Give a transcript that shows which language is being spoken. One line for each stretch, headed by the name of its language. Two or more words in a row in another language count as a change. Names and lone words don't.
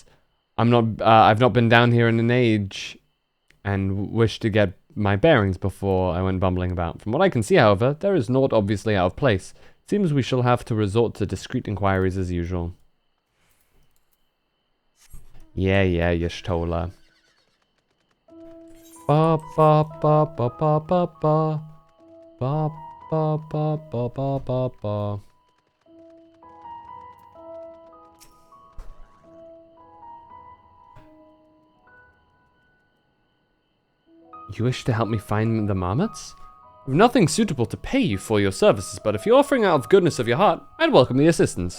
English: I've not been down here in an age, and wish to get my bearings before I went bumbling about. From what I can see, however, there is naught obviously out of place. It seems we shall have to resort to discreet inquiries as usual. Yeah, Yashtola. Ba ba ba ba ba ba ba. Ba ba ba ba ba ba ba. You wish to help me find the marmots? I've nothing suitable to pay you for your services, but if you're offering out of goodness of your heart, I'd welcome the assistance.